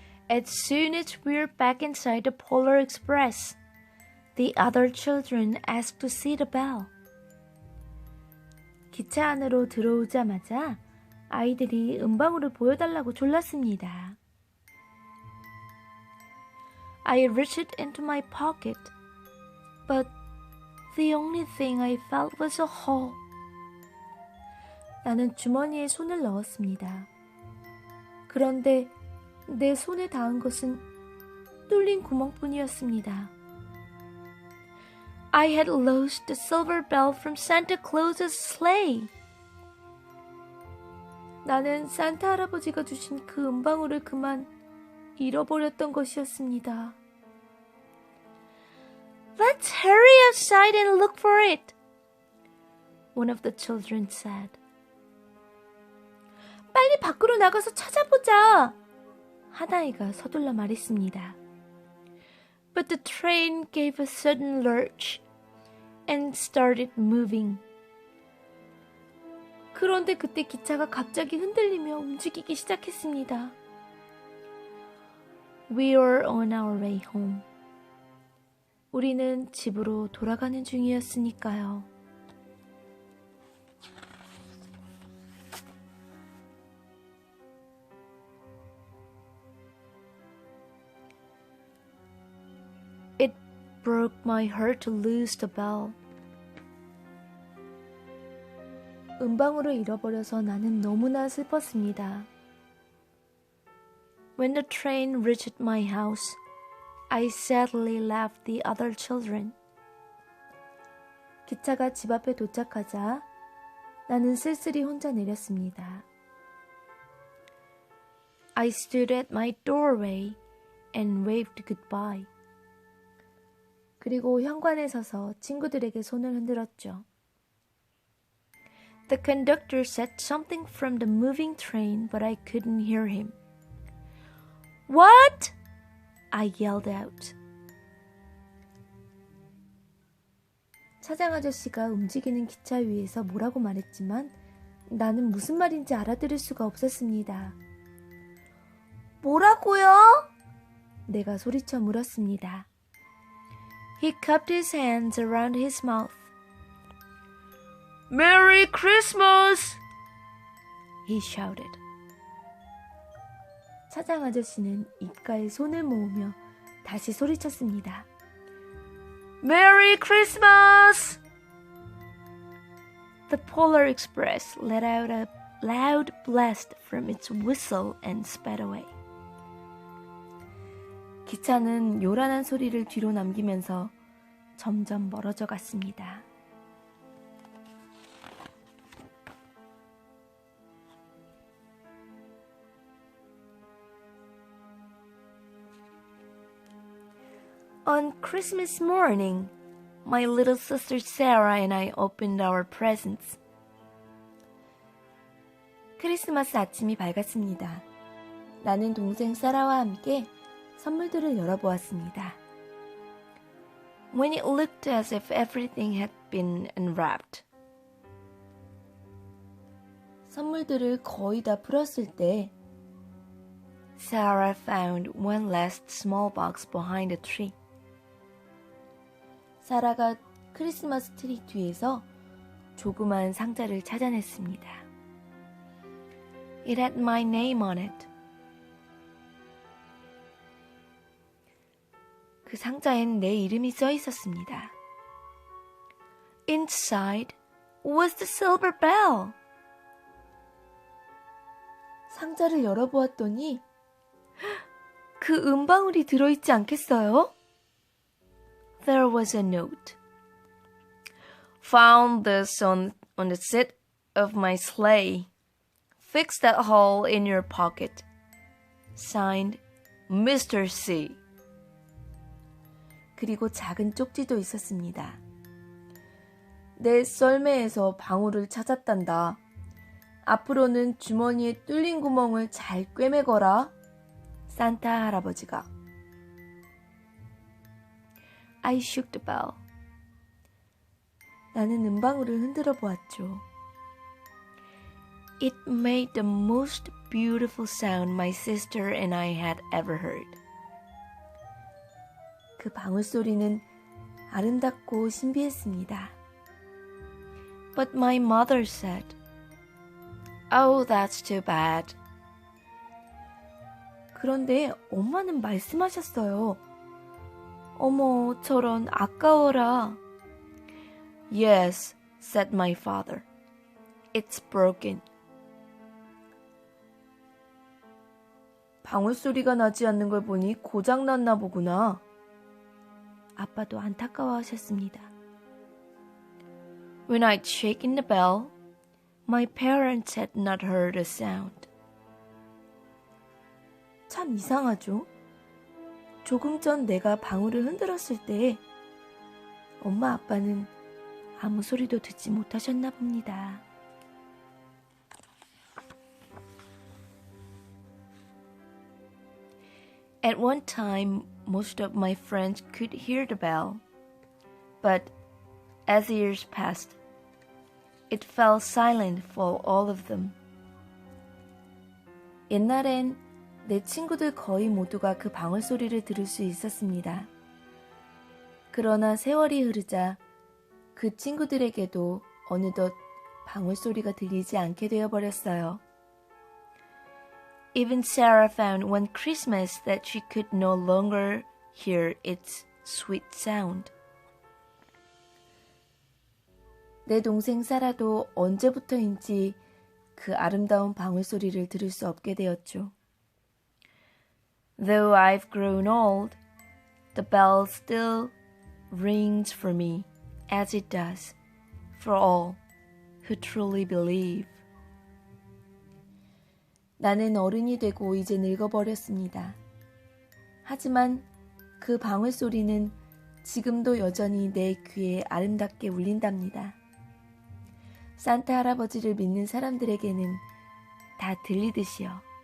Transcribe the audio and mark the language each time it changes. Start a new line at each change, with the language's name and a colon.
English: As soon as we're back inside the Polar Express, the other children asked to see the bell.
Korean: 기차 안으로 들어오자마자 아이들이 은방울을 보여달라고 졸랐습니다.
English: I reached into my pocket, but the only thing I felt was a hole.
Korean: 나는 주머니에 손을 넣었습니다. 그런데 내 손에 닿은 것은 뚫린 구멍뿐이었습니다.
English: I had lost the silver bell from Santa Claus's sleigh.
Korean: 나는 산타 할아버지가 주신 그 은방울을 그만 잃어버렸던 것이었습니다.
English: Let's hurry outside and look for it, one of the children said.
Korean: 빨리 밖으로 나가서 찾아보자. 한 아이가 서둘러 말했습니다.
English: But the train gave a sudden lurch and started moving.
Korean: 그런데 그때 기차가 갑자기 흔들리며 움직이기 시작했습니다.
English: We were on our way home.
Korean: 우리는 집으로 돌아가는 중이었으니까요.
English: Broke my heart to lose the bell.
Korean: 은방울을 잃어버려서 나는 너무나 슬펐습니다.
English: When the train reached my house, I sadly left the other children.
Korean: 기차가 집 앞에 도착하자 나는 쓸쓸히 혼자 내렸습니다.
English: I stood at my doorway and waved goodbye.
Korean: 그리고 현관에 서서 친구들에게 손을 흔들었죠.
English: The conductor said something from the moving train, but I couldn't hear him. What? I yelled out.
Korean: 차장 아저씨가 움직이는 기차 위에서 뭐라고 말했지만 나는 무슨 말인지 알아들을 수가 없었습니다. 뭐라고요? 내가 소리쳐 물었습니다.
English: He cupped his hands around his mouth. Merry Christmas! He shouted.
Korean: 차장 아저씨는 입가에 손을 모으며 다시 소리쳤습니다.
English: Merry Christmas! The Polar Express let out a loud blast from its whistle and sped away.
Korean: 기차는 요란한 소리를 뒤로 남기면서 점점 멀어져 갔습니다.
English: On Christmas morning, my little sister Sarah and I opened our presents.
Korean: 크리스마스 아침이 밝았습니다. 나는 동생 사라와 함께 선물들을 열어보았습니다.
English: When it looked as if everything had been unwrapped.
Korean: 선물들을 거의 다 풀었을 때
English: Sarah found one last small box behind a tree.
Korean: 사라가 크리스마스 트리 뒤에서 조그만 상자를 찾아냈습니다.
English: It had my name on it.
Korean: 그 상자엔 내 이름이 써 있었습니다.
English: Inside was the silver bell.
Korean: 상자를 열어보았더니 그 은방울이 들어있지 않겠어요?
English: There was a note. Found this on the seat of my sleigh. Fix that hole in your pocket. Signed, Mr. C.
Korean: 그리고 작은 쪽지도 있었습니다. 내 썰매에서 방울을 찾았단다. 앞으로는 주머니에 뚫린 구멍을 잘 꿰매거라. 산타 할아버지가.
English: I shook the bell.
Korean: 나는 은방울을 흔들어 보았죠.
English: It made the most beautiful sound my sister and I had ever heard.
Korean: 그 방울 소리는 아름답고 신비했습니다.
English: But my mother said, Oh, that's too bad.
Korean: 그런데 엄마는 말씀하셨어요. 어머, 저런 아까워라.
English: Yes, said my father. It's broken.
Korean: 방울 소리가 나지 않는 걸 보니 고장났나 보구나. 아빠도 안타까워하셨습니다.
English: When I'd shaken the bell, my parents had not heard a sound.
Korean: 참 이상하죠? 조금 전 내가 방울을 흔들었을 때 엄마 아빠는 아무 소리도 듣지 못하셨나 봅니다.
English: At one time, most of my friends could hear the bell, but as the years passed, it fell silent for all of them.
Korean: 옛날엔 내 친구들 거의 모두가 그 방울 소리를 들을 수 있었습니다. 그러나 세월이 흐르자 그 친구들에게도 어느덧 방울 소리가 들리지 않게 되어버렸어요.
English: Even Sarah found one Christmas that she could no longer hear its sweet sound.
Korean: 내 동생 사라도 언제부터인지 그 아름다운 방울 소리를 들을 수 없게 되었죠.
English: Though I've grown old, the bell still rings for me as it does for all who truly believe.
Korean: 나는 어른이 되고 이제 늙어버렸습니다. 하지만 그 방울 소리는 지금도 여전히 내 귀에 아름답게 울린답니다. 산타 할아버지를 믿는 사람들에게는 다 들리듯이요.